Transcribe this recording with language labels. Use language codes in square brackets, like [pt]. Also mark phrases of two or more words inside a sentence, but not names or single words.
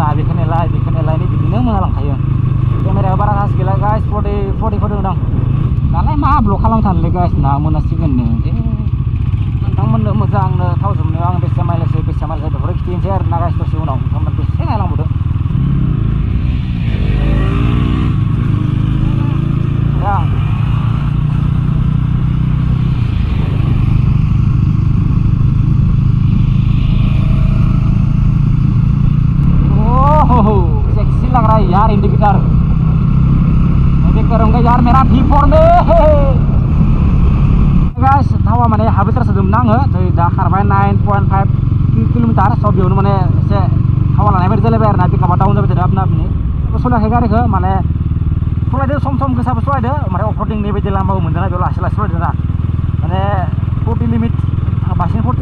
[brx] आरोना बेखौनोलाय बिदिनो मोनालांखायो केमेराया बारा गाज्रि गैला गाइस 40 दं दालाय मा ब्लग खालामनो सानलै गाइस ना मोनासिगोननो नोंथांमोननो मोजांनो थाव जोबनो आं बेसे माइलेज बेफोर खिथिनोसै आरो ना गाइस दसे उनाव नोंथांमोन बेसे नायलांबोदो [hi] ओह सेक्सी लग रहा है यार इंडिकेटर करूँगा यार मेरा V4 में [brx] गाइस थावा माने हाफ लिटार सोदोंमोन आङो दा खारबाय 9.5 किल'मिटार स' बेयावनो माने एसे थावा लानाय बायदि जालायबाय आरोना पिकआपा डाउन जाबाय थादों आपनि सलायाखै गारिखौ माने सलायदो सम गोसाबो सलायदो ओमफ्राय अफरदिंनि बायदि लामाबो मोनदों ना बेयाव लासै सलायदों ना माने 40 लिमिट बांसिन 40